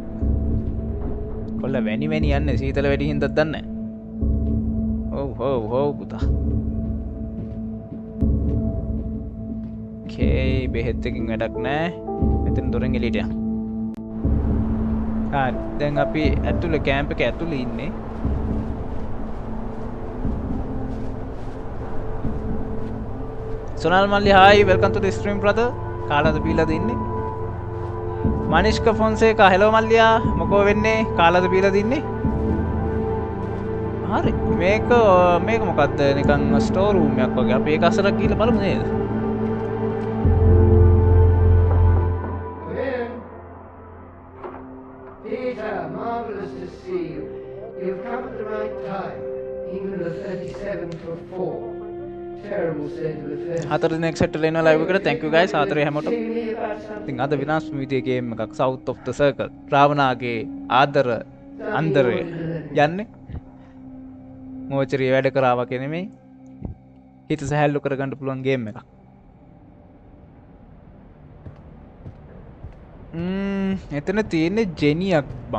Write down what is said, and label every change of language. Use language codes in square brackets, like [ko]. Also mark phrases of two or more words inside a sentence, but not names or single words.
[si] කොල්ලා වැනි යන්නේ සීතල වැඩි හින්දාද දන්නේ නැහැ. ඔව් පුතා. okay බෙහෙත් එකකින් වැඩක් නැහැ. මෙතන දොරෙන් එළියට යන්න. හරි. දැන් අපි ඇතුලේ කැම්ප් එක ඇතුලේ ඉන්නේ. [en] Sonal Malli, hi, welcome to the stream, brother. [si] කාලාද බීලාද ඉන්නේ? මනිෂ්ක ෆොන්සේකා, hello මල්ලියා. මොකෝ වෙන්නේ? කාලාද බීලාද ඉන්නේ? හරි. මේක මොකද්ද? නිකන් ස්ටෝර් රූම් එකක් වගේ. අපි ඒක අසලක් ගිහලා බලමු නේද? [en] Peter, marvelous to see you. You've come at the right time. England are 37 for 4. Terrible state of affairs. [si] හතර දිනක් සෙට් වෙලා ඉනවා ලයිව් එකට. [en] thank you guys [si] ආදරේ හැමෝටම. ඉතින් අද විනාශ විදියේ ගේම් එකක් South of the Circle. රාවණාගේ ආදර අන්දරේ යන්නේ. මෝචරිය වැඩ කරා වගේ නෙමෙයි. හිත සහැල්ලු කරගන්න පුළුවන් ගේම් එකක්. එතන තියෙන්නේ ජෙනියක් බං.